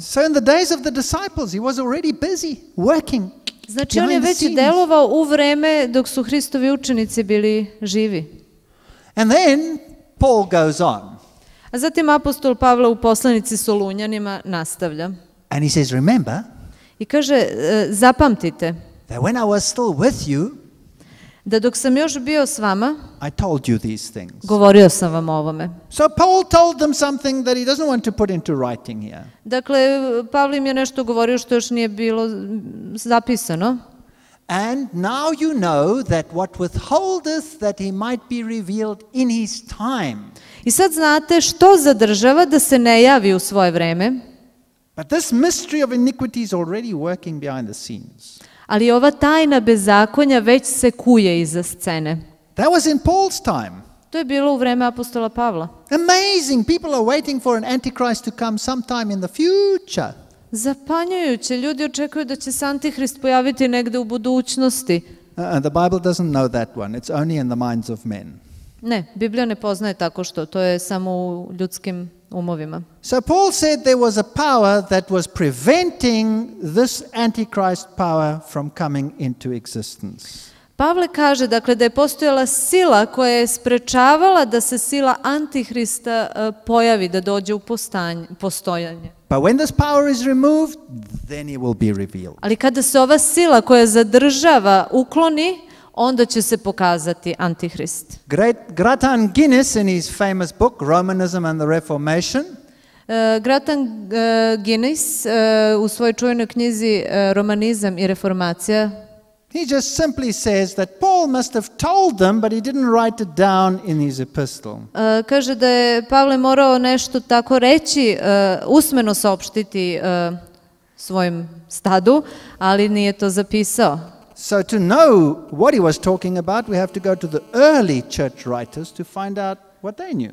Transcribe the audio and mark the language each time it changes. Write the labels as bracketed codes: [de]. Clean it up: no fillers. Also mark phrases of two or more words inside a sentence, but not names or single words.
[en] So in the days of the disciples, he was already busy working. [sr] Znači, on je [en] behind the [sr] već [en] scenes. [sr] delovao u vreme dok su Hristovi učenici bili živi. [en] And then Paul goes on. [sr] A zatim apostol Pavle u poslanici Solunjanima nastavlja. [en] And he says, remember [sr] I kaže, zapamtite [en] that when I was still with you, [sr] da dok sam još bio s vama, [en] I told you these things. [sr] govorio sam vam o ovome. [en] So Paul told them something that he doesn't want to put into writing here. [sr] Dakle, Pavle im je nešto govorio što još nije bilo zapisano. [en] And now you know that what withholdeth that he might be revealed in his time. [sr] I sad znate što zadržava da se ne javi u svoje vreme. [en] But this mystery of iniquity is already working behind the scenes. [sr] Ali ova tajna bezakonja već se kuje iza scene. [en] That was in Paul's time. [sr] To je bilo u vreme apostola Pavla. [en] Amazing. People are waiting for an antichrist to come sometime in the future. [sr] Zapanjujuće, ljudi očekuju da će se antihrist pojaviti negde u budućnosti. [en] The Bible doesn't know that one. It's only in the minds of men. [sr] Ne, Biblija ne poznaje tako što, to je samo u ljudskim umovima. [en] So Paul said there was a power that was preventing this antichrist power from coming into existence. [sr] Pavle kaže, dakle, da je postojala sila koja je sprečavala da se sila Antihrista pojavi, da dođe u postojanje. [en] But when this power is removed, then he will be revealed. [sr] Ali kada se ova sila koja zadržava ukloni, onda će se pokazati Antihrist. [en] Gratan Guinness, in his famous book, Romanism and the Reformation, [sr] Gratan Guinness u svojoj čuvenoj knjizi Romanizam i reformacija, [en] he just simply says that Paul must have told them, but he didn't write it down in his epistle. [sr] kaže da je Pavle morao nešto tako reći, usmeno saopštiti svojim stadu, ali nije to zapisao. [en] So to know what he was talking about, we have to go to the early church writers to find out what they knew.